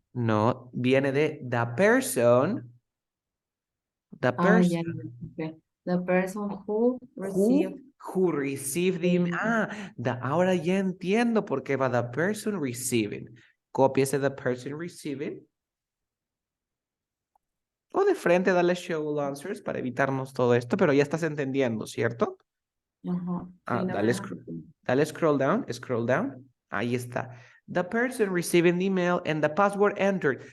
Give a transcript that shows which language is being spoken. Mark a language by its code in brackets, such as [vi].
[es] No, viene de [en] the person. The [es] Ah, ya, [en] person [es] ya, ok. [en] The person who received who received the the email. email. [es] Ahora ya entiendo por qué va [en] the person receiving. [es] Copiese [en] the person receiving. [es] O de frente dale [en] show all answers [es] para evitarnos todo esto, pero ya estás entendiendo, ¿cierto? Ajá. Sí, no me Dale, deja- dale scroll down. Ahí está. [en] The person receiving the email and the password entered.